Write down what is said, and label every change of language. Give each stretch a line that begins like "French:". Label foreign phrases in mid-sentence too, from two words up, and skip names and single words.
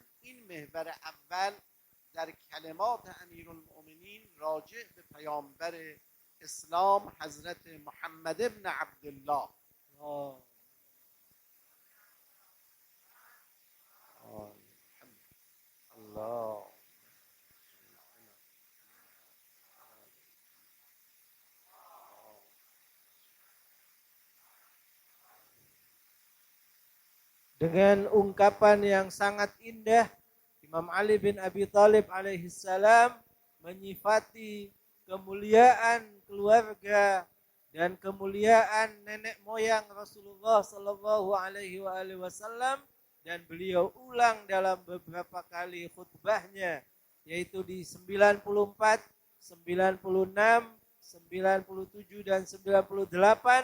Persian: این محور اول در کلمات امیرالمؤمنین راجع به پیامبر اسلام حضرت محمد ابن عبدالله. الله
Indonesian: Dengan ungkapan yang sangat indah, Imam Ali bin Abi Thalib
Arabic: عليه السلام
Indonesian: menyifati kemuliaan keluarga dan kemuliaan nenek moyang Rasulullah
Arabic: صلى الله عليه وسلم,
Indonesian: dan beliau ulang dalam beberapa kali khutbahnya, yaitu di 94, 96, 97 dan 98.